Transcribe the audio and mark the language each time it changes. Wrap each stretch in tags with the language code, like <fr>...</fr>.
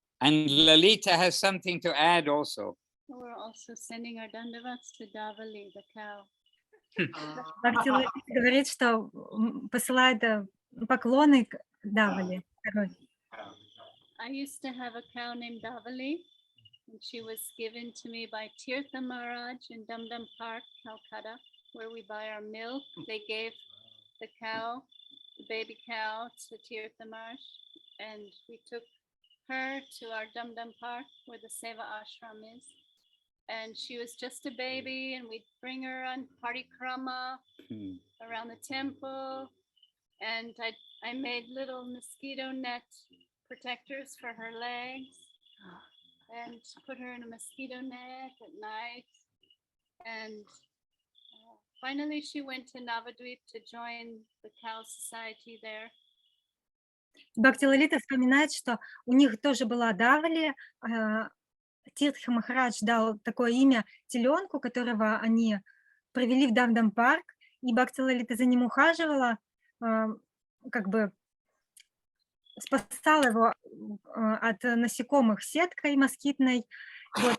<en>And Lalita has something to add also. We're also sending our dandavats to Davali, the cow.</en> <ru>Бхакти Лалита говорит, что посылает поклоны к Давали.</ru> <en>I used to have a cow named Davali, and she was given to me by Tirtha Maharaj in Dum Dum Park, Calcutta, where we buy our milk. They gave the cow, the baby cow, to Tirtha Maharaj, and we took her to our Dum Dum Park, where the Seva ashram is. And she was just a baby, and we'd bring her on parikrama around the temple. And I made little mosquito net protectors for her legs and put her in a mosquito net at night. And finally, she went to Navadvip to join the cow society there.</en> <ru>Бхакти Лалита вспоминает, что у них тоже была Давали. Тиртха Махарадж дал такое имя теленку, которого они провели в Дам-Дам парк, и Бхакти Лалита за ним ухаживала, как бы спасала его от насекомых сеткой москитной. Вот.</ru>